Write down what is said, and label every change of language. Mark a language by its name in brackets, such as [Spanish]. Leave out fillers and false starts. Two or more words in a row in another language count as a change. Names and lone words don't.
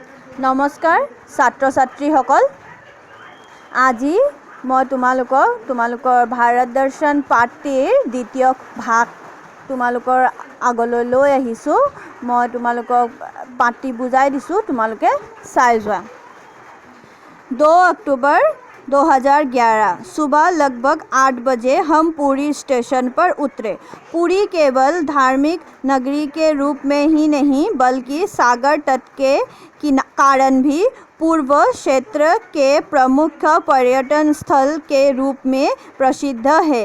[Assamese] নমস্কাৰ ছাত্ৰ ছাত্ৰীসকল, আজি মই তোমালোকৰ ভাৰত দৰ্শন পাঠটিৰ দ্বিতীয় ভাগ তোমালোকৰ আগলৈ লৈ আহিছোঁ। মই তোমালোকক পাঠটি বুজাই দিছোঁ, তোমালোকে চাই যোৱা। [Hindi] 2 अक्टूबर 2011 सुबह लगभग 8 बजे हम पुरी स्टेशन पर उतरे। पुरी केवल धार्मिक नगरी के रूप में ही नहीं बल्कि सागर तट के कारण भी पूर्व क्षेत्र के प्रमुख पर्यटन स्थल के रूप में प्रसिद्ध है।